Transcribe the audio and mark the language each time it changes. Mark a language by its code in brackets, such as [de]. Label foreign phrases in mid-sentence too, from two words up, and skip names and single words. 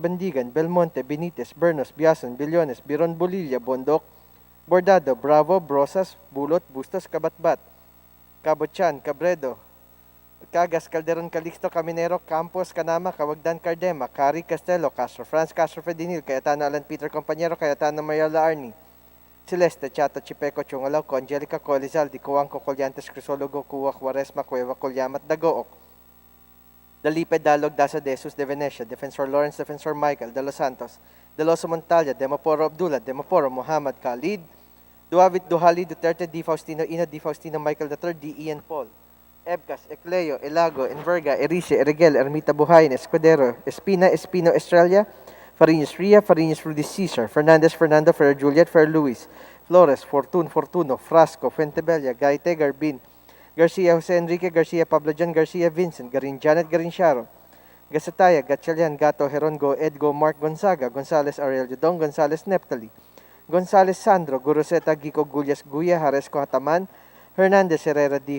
[en] Bandigan, Belmonte, Benitez, Bernos, Biason, Billones, Biron, Bolilla, Bondok, Bordado, Bravo, Brosas, Bulot, Bustos, Kabatbat, Cabochan, Cabredo, Cagas, Calderon, Calixto, Caminero, Campos, Canama, Cawagdan, Cardema, Cari, Castelo, Castro, France, Castro, Fedinil, Cayetano, Alan Peter, Compañero, Cayetano, Mayala, Arni, Celeste, Chato, Chipeco, Chungalaw, Angelica, Colizal, Dicuanco, Colyantes, Crisologo, Cuwa, Quaresma, Cueva, Colyamat, Dagook, Dalipe, Dalog, Dasa, Desus, De Venecia, Defensor Lawrence, Defensor Michael, De Los Santos, De Loso Montalya, Demaporo Abdullah, Demaporo Muhammad Khalid, Duavit Duhali, Duterte, D. Faustino, Ina, D. Faustino, Michael III, D. Ian Paul, Ebcas, Ecleo, Elago, Enverga, Erice, Erigel, Ermita Buhayin, Escudero, Espina, Espino, Estrella, Fariñas Ria, Fariñas Rudy Cesar, Fernandez, Fernando, Fer Juliet, Fer Luis, Flores, Fortuno, Frasco, Fuentebella, Gaite, Garbin, Garcia, Jose Enrique, Garcia, Pablo John, Garcia, Vincent, Garin Janet, Garin Sharon, Gasataya, Gatchalian, Gato, Herongo, Edgo, Mark Gonzaga, Gonzales, Ariel Judong, Gonzales, Neptali, Gonzales, Sandro, Guroseta, Gico, Gullas, Guya, Haresco, Hataman, Hernandez, Herrera, D.